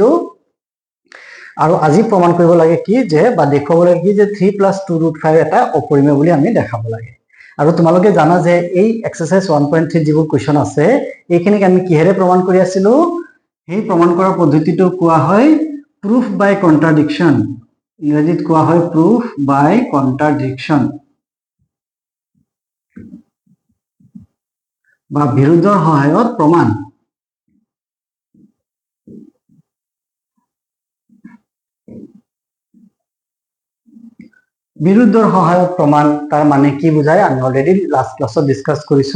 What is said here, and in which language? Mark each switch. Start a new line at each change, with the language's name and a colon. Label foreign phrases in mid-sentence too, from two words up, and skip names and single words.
Assamese: আৰু আজি প্ৰমাণ কৰিব লাগে কি যে বা দেখুৱাব লাগে কি যে 3 + 2√5 এটা অপৰিমেয় বুলি আমি দেখাব লাগে। আৰু তোমালোকে জানা যে এই এক্সারসাইজ 1.3 যিবোৰ কোয়েশ্চন আছে এইখিনিক আমি কিহেৰে প্ৰমাণ কৰি আছিলো? এই প্ৰমাণ কৰাৰ পদ্ধতিটো কোৱা হয়
English: proof by contradiction।
Assamese: ইংৰাজীত কোৱা হয়
English: proof by contradiction
Assamese: বা বিৰোধৰ সহায়ত প্ৰমাণ। বিৰোধৰ সহায়ত প্ৰমাণ তাৰ মানে কি বুজায় আমি
English: already last class
Assamese: ডিসকাস কৰিছো।